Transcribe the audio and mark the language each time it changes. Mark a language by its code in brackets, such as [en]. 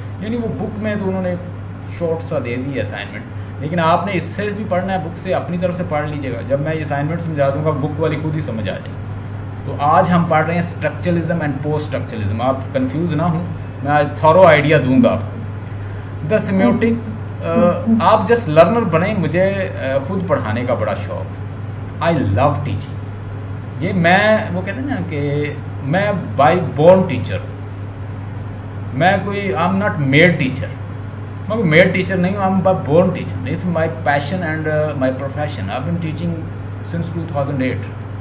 [ur] یعنی وہ بک میں تو انہوں نے شارٹ سا دے دی ہے اسائنمنٹ, لیکن آپ نے اس سے بھی پڑھنا ہے, بک سے اپنی طرف سے پڑھ لیجیے گا. جب میں یہ اسائنمنٹ سمجھا دوں گا بک والی خود ہی سمجھ آ جائے. تو آج ہم پڑھ رہے ہیں اسٹرکچرلزم اینڈ پوسٹ اسٹرکچرلزم. آپ کنفیوز نہ ہوں, میں آج تھورو آئیڈیا دوں گا آپ کو. دا سیمیوٹک, آپ جسٹ لرنر بنیں. مجھے خود پڑھانے کا بڑا شوق, [en] I love teaching. [ur] یہ میں وہ کہتے ہیں نا کہ میں بائی بورن ٹیچر, میں کوئی [en] I am not made teacher, [ur] میں کوئی میڈ ٹیچر نہیں ہوں, [en] I am by born teacher. It's my passion and my profession. I been teaching since 2008.